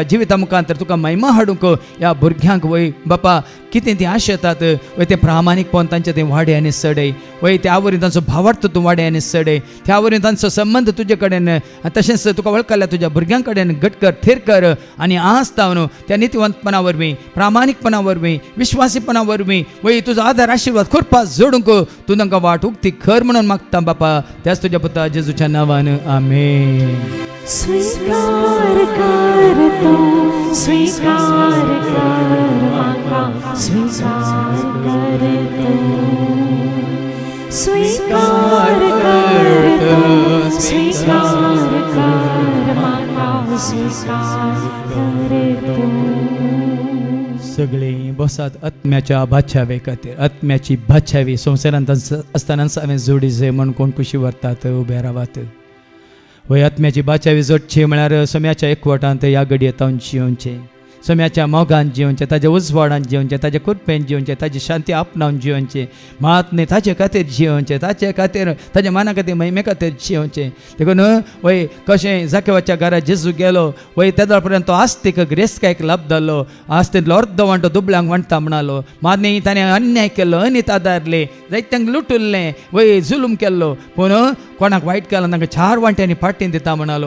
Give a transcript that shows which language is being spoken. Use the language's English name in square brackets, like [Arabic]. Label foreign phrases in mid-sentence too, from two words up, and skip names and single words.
[Konkani] जिविता मुखांतर तुका महिमा हाडूंक ह्या भुरग्यांक वय बापा कितें तीं आशेतात वय तें प्रामाणीकपण तांचें तें वाडय आनी चडय वय त्या वरवीं तांचो भावार्थ तूं वाडय आनी चडय त्या वरवीं तांचो संबंद तुजे कडेन तशेंच तुका वळखल्या तुज्या भुरग्यां कडेन घट कर थीर कर आनी आज तावन त्या नितीवंतपणा वरवीं प्रामाणीकपणा वरवीं विश्वासीपणा वरवीं वय तुजो आदार आशिर्वाद करपा जोडूंक तूं तांकां वाट उक्ती कर म्हणून मागता बापा त्याच तुज्या पुता जेजूच्या नांवान आमेन. [Hindi] स्वीकार कर तू स्वीकार कर माता स्वीकार कर तू स्वीकार कर तू स्वीकार कर माता स्वीकार कर तू. [Konkani] सगळीं बसात आत्म्याच्या बादशावे खातीर आत्म्याची बादशावी संवसारांत आसतनाच हांवें जोडी जाय म्हूण कोण खुशी व्हरतात उबे रावात वय आत्म्याची बादशावी जोडची म्हळ्यार सोम्याच्या एकवटांत ह्या घडयेंत जियोवचें सोम्याच्या मोगान जियोवचें ताच्या उजवाडान जियोवचें ताच्या कुरपेन जियोवचें ताची शांती आपणावन जियोवचें मात न्ही ताचे खातीर जियोवचें ताचे खातीर ताच्या मना खातीर महिमे खातीर जियोवचें देखून वय कशें जाकेवाच्या घरा जेजू गेलो वय तेदो पर्यंत तो आस्तीक ग्रेस्कायक लाभ जाल्लो आस्तींतलो अर्द वांटो दुबळ्यांक वांटता म्हणालो मात न्ही ताणें अन्याय केल्लो अनित आदारले जायत्यांक लुटुल्लें वय जुलूम केल्लो पूण कोणाक वायट केला तांकां 4 वांट्यांनी फाटीन दिता म्हणालो.